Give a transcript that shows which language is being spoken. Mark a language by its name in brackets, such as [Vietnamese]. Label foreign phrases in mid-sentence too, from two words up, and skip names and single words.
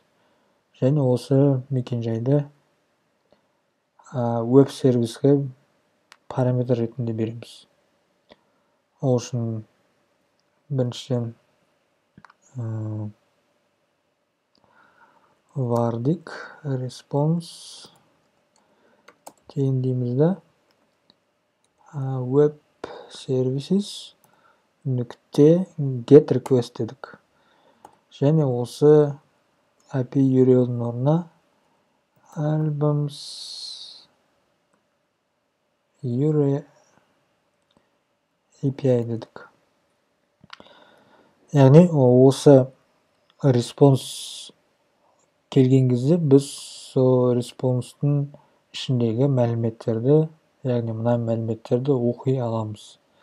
[Kazakh] Және осы мекен-жайды веб-сервиске параметр ретінде береміз. Ол үшін біріншіден вардик response кейін дейміз да, [English] web services [Kazakh] нүкте [English] get request [Kazakh] дедік. Және осы [English] API URL-дің [Kazakh] орнына [English] albums URL API [Kazakh] дедік. Яғни осы response келген кезде біз сол response-тың ішіндегі мәліметтерді, яғни мына мәліметтерді оқи аламыз.